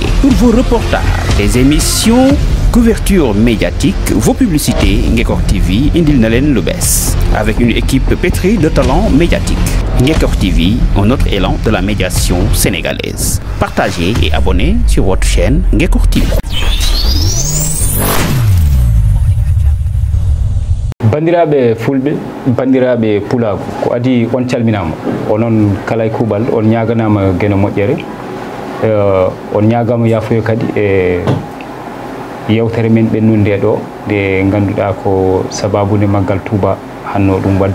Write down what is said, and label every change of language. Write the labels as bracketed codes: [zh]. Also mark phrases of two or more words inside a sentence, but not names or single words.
[fr] Pour vos reportages, des émissions, couverture médiatique, vos publicités, Ngekor TV [wo] indil na len lu bess. [fr] Avec une équipe pétrie de talents médiatiques. Ngekor TV, un autre élan de la médiation sénégalaise. Partagez et abonnez sur votre chaîne Ngekor TV. [ff] Bandiraɓe fulɓe, bandiraɓe pulaku, ko adi on calminama, onon kalay kubal, on ñaganama gueno moƴƴere, on ñagama yafuyo kadi e yewtere men ɓennude ɗo nde ganduɗa ko sababude maggal Touba hanno ɗum wadde.